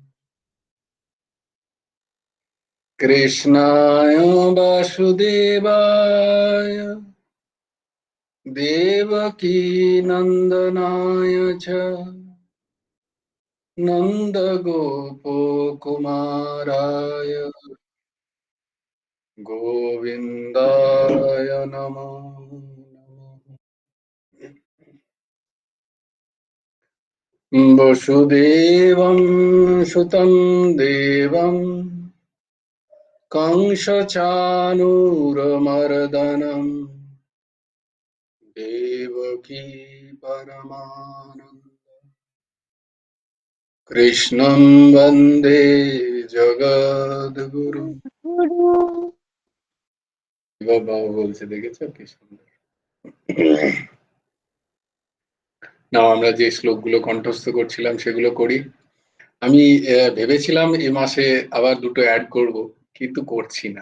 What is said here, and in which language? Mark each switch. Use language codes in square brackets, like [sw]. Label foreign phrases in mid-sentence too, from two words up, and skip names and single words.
[sa] কৃষ্ণায় বাসুদেবায় দেবকী নন্দনায় চ নন্দগোপকুমারায় গোবিন্দায় নমো নমঃ। বসুদেবং সুতং দেবং कंसचाणूरमर्दनं देवकी परमानन्दं कृष्णं वन्दे জগদ্গুরু। [bn] বাবা বলছে দেখেছো কি সুন্দর। না, আমরা যে শ্লোকগুলো কণ্ঠস্থ করছিলাম সেগুলো করি। আমি ভেবেছিলাম এ মাসে আবার দুটো অ্যাড করব, কিন্তু করছি না।